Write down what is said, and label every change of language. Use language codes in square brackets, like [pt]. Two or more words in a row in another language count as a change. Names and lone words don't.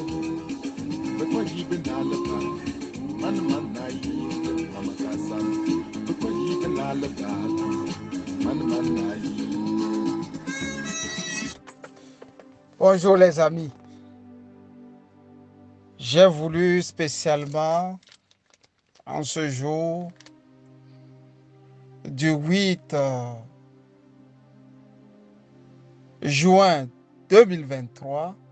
[fr] Before you been alaka, mana yi, mama kasan. Before you been alaka, mana yi. Bonjour les amis. J'ai voulu spécialement, en ce jour du 8 juin 2023,